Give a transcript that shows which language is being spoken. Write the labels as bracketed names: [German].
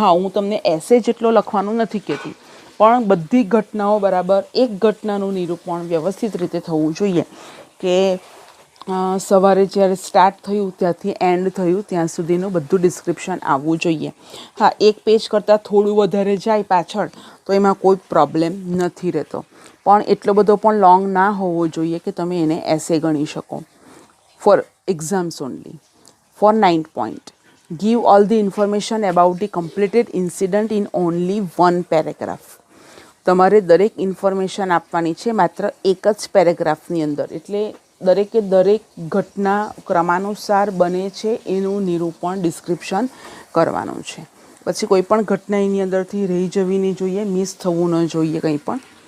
[Gujarati] હા, હું તમને એસે જેટલો લખવાનું નથી કહેતી, પણ બધી ઘટનાઓ બરાબર એક ઘટનાનું નિરૂપણ વ્યવસ્થિત રીતે થવું જોઈએ કે સવારે જ્યારે સ્ટાર્ટ થયું ત્યાંથી એન્ડ થયું ત્યાં સુધીનું બધું ડિસ્ક્રિપ્શન આવવું જોઈએ. હા, 1 પેજ કરતાં થોડું વધારે જાય પાછળ તો એમાં કોઈ પ્રોબ્લેમ નથી રહેતો, પણ એટલો બધો પણ લોંગ ના હોવો જોઈએ કે તમે એને એસે ગણી શકો. [English] For exams only. For 9th point, give all the information about the completed incident in only 1 paragraph. [Gujarati] તમારે દરેક ઇન્ફોર્મેશન આપવાની છે માત્ર એક જ પેરેગ્રાફની અંદર. એટલે દરેકે દરેક ઘટના ક્રમાનુસાર બને છે એનું નિરૂપણ ડિસ્ક્રિપ્શન કરવાનું છે. પછી કોઈ પણ ઘટના એની અંદરથી રહી જવી નહીં જોઈએ, મિસ થવું ન જોઈએ કંઈ પણ.